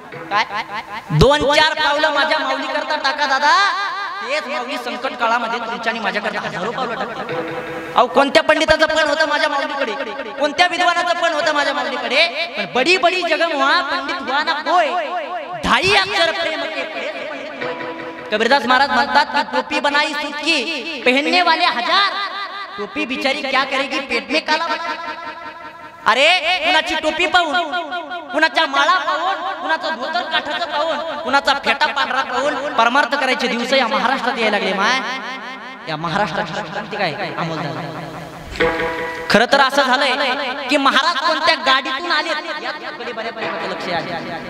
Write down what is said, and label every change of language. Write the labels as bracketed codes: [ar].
[mr] काय 2-4 पावलं माझ्या माऊली करता टाका दादा, तेच माऊली संकट काळामध्ये तुमच्या आणि माझ्याकडे 1000 पावलं टाकतात. अहो कोणत्या पंडिताचं पण होतं माझ्या माऊलीकडे, कोणत्या विद्वानाचं पण होतं माझ्या माऊलीकडे, पण [hi] बडी बडी जगम हुआ पंडित हुआ ना कोय, ढाई अक्षर प्रेम के. [mr] कबीरदास महाराज म्हणतात की [hi] टोपी बनाई सूत की, पहनने वाले 1000, टोपी बिचारी क्या करेगी पेट में काला. [mr] अरे कुणाची टोपी पाहून, कुणाच्या माळा पाहून, कुणाचं धोतर काठाचं पाहून, कुणाचा फेटा पांढरा पाहून परमार्थ करायचे दिवस या महाराष्ट्रात यायला लागले. माय या महाराष्ट्राची क्रांती काय अंमल झाला. खरं तर असं झालंय की महाराज कोणत्या गाडीतून आले याकडे बऱ्यापैकी लक्ष आहे.